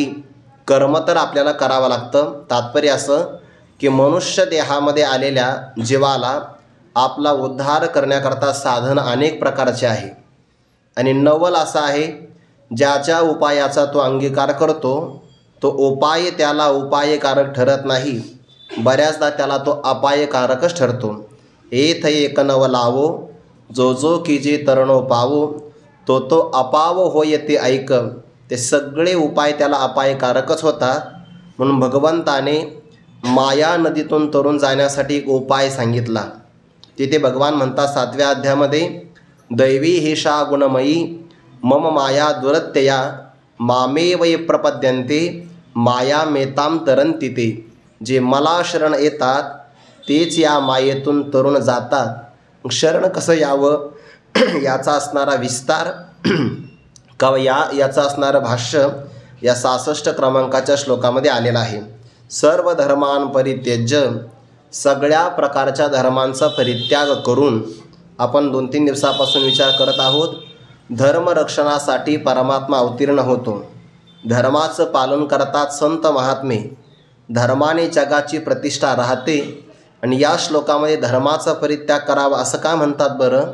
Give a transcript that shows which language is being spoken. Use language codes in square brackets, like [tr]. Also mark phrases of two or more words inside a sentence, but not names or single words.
[mr] कर्म तर आपल्याला करावं लागतं। तात्पर्य असं की मनुष्य देहामध्ये आलेल्या जीवाला आपला उद्धार करण्याकरता साधन अनेक प्रकारचे आहे आणि नवल असा आहे, ज्याच्या उपायाचा तो अंगीकार करतो तो उपाय त्याला उपायकारक ठरत नाही, बऱ्याचदा त्याला तो अपायकारकच ठरतो। एथ एक नव लावो जो जो कीजे तरणो पावो। तो तो अपाव होय ते ऐक। ते सगळे उपाय त्याला अपायकारकच होतात। म्हणून भगवंताने माया नदीतून तरुण जाण्यासाठी एक उपाय सांगितला। तिथे भगवान म्हणतात 7व्या अध्यायामध्ये, [sa] दैवी हेषा गुणमयी मम माया दुरत्यया मामेव ये प्रपद्यन्ते माया मेताम तरंती ते। [mr] जे मला शरण येतात तेच या मायेतून तरुण जातात। शरण कसं यावं याचा असणारा विस्तार याचा असणारं भाष्य या 66 क्रमांकाच्या श्लोकामध्ये आलेलं आहे। [sa] सर्व धर्मान् परित्यज्य [mr] सगळ्या प्रकारच्या धर्मांचा परित्याग करून आपण 2-3 दिवसापासून विचार करत आहोत, धर्मरक्षणासाठी परमात्मा अवतीर्ण होतो। धर्माचं पालन करतात संत महात्मे। धर्माने जगाची प्रतिष्ठा राहते आणि या श्लोकामध्ये धर्माचा परित्याग करावा असं का म्हणतात बरं?